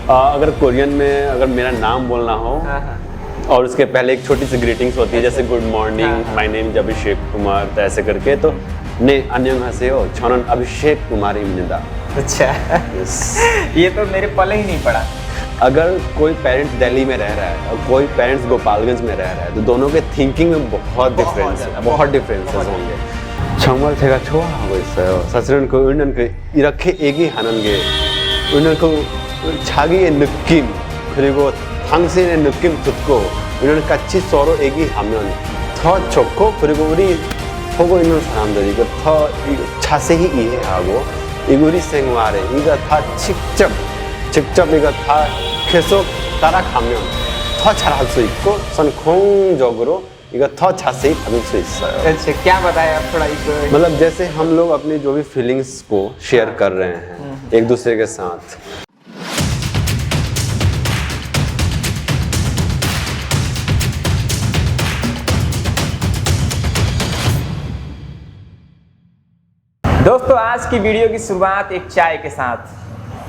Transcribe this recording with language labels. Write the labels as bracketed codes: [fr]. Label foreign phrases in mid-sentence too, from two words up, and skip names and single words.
[hi] अगर कोरियन में अगर मेरा नाम बोलना हो और उसके पहले एक छोटी सी ग्रीटिंग्स होती है, जैसे [en] good morning, my name is [hi] अभिषेक कुमार, तो ऐसे करके, तो [ko] 네 안녕하세요 저는 अभिषेक कुमार 입니다। [hi] अच्छा ये तो मेरे पले ही नहीं पड़ा। अगर कोई पेरेंट्स दिल्ली में रह रहा है और कोई पेरेंट्स गोपालगंज में रह रहा है, तो दोनों के थिंकिंग में बहुत डिफरेंसेस होंगे। [ko] 정말 제가 좋아하고 있어요. 사실은 그 은은 그 이렇게 얘기하는 게 은은 그 자기의 느낌 그리고 당신의 느낌 듣고 우리는 같이 서로 얘기하면 더 좋고, 그리고 우리 보고 있는 사람들이 이거 더 자세히 이해하고 이거 우리 생활에 이거 다 직접 이거 다 계속 따라가면 더 잘할 수 있고 성공적으로 이거 더 자세히 받을 수 있어요। [hi] अच्छा क्या बताएं आप थोड़ा इसको। मतलब जैसे हम लोग अपनी जो भी फीलिंग्स को शेयर कर रहे हैं एक दूसरे के साथ। दोस्तों आज की वीडियो की शुरुआत एक चाय के साथ।